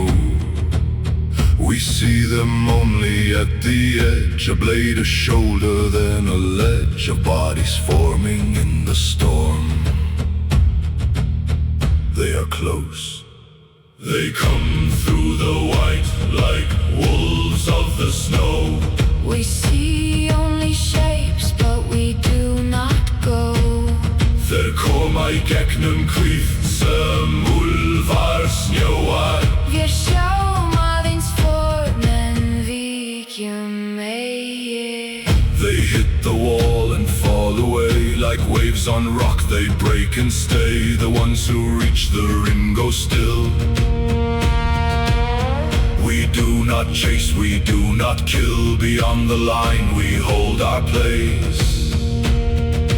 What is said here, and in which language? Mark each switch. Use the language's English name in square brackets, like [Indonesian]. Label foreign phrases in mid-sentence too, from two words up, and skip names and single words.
[English] We see them only at the edge, a blade, a shoulder, then a ledge of bodies forming in the storm. They are close. They come through the white like wolves of the snow. We see only shapes, but we do not go. [Icelandic] Þeir koma í gegnum hvítt sem úlfar snjóar. Við sjáum aðeins form en víkjum eigi. [English] They hit the wall and fall away like waves on rock. They break and stay. The ones who reach the rim go still. We do not chase, we do not kill. Beyond the line we hold our place.